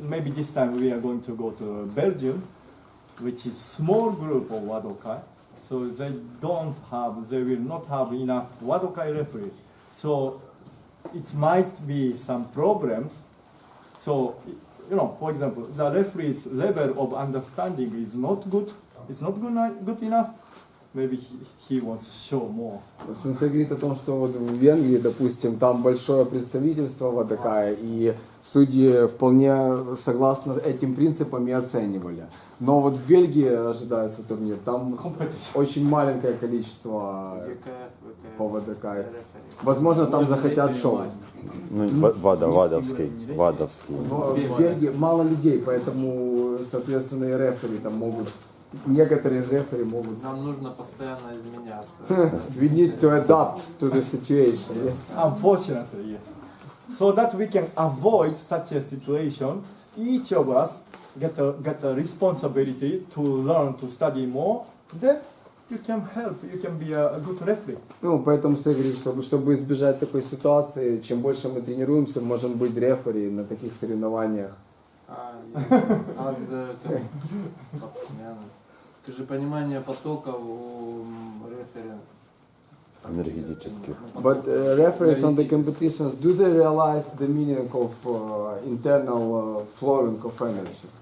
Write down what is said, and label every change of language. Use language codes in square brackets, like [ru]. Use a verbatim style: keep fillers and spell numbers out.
[en] Maybe this time we are going to go to Belgium, which is small group of Wadoka, so they don't have, they will not have enough Wadoka referees. So it might be some problems. So you know, for example, the referee's level of understanding is not good. It's not good, good enough. Maybe he, he wants to show more. [ru] Сенсей говорит о том, что вот в Венгрии, допустим, там большое представительство Вадакая, и судьи вполне согласно этим принципам и оценивали. Но вот в Бельгии ожидается турнир, там очень маленькое количество по Вадакаю. Возможно, там захотят шоу. Ну, Вада, Вадовский, Вадовский. Но в Бельгии мало людей, поэтому, соответственно, и рефери там могут... Некоторые рефери могут. Нам нужно постоянно изменяться. [en] We need to adapt to the situation. Yes. Unfortunately, yes. So that we can avoid such a situation, each of us get a, get a responsibility to learn, to study more. Then you can help, you can be a good referee. [ru] Ну, поэтому все говорит, чтобы, чтобы избежать такой ситуации, чем больше мы тренируемся, можем быть рефери на таких соревнованиях. А, а, как спортсмены. Скажи, понимание потока у рефери. Энергетических. [en] But uh, referees on the competitions, do they realize the meaning of uh, internal uh, flowing of energy?